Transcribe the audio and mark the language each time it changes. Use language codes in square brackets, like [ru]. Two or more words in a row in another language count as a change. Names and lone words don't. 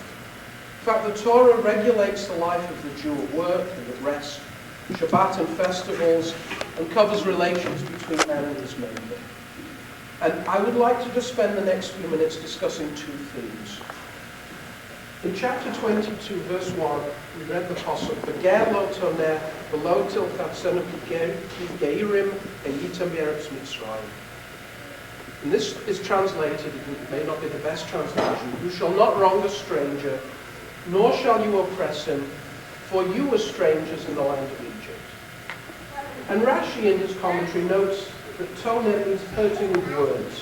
[en] In fact, the Torah regulates the life of the Jew at work and at rest, Shabbat and festivals, and covers relations between man and his maker. And I would like to just spend the next few minutes discussing two themes. In chapter 22, verse 1, we read the pasuk, [he] "וגר לא תונה ולא תלחצנו גרים הייתם בארץ מצרים." [en] And this is translated, it may not be the best translation, "You shall not wrong a stranger, nor shall you oppress him, for you were strangers in the land of Egypt." And Rashi in his commentary notes that toneh means hurting with words.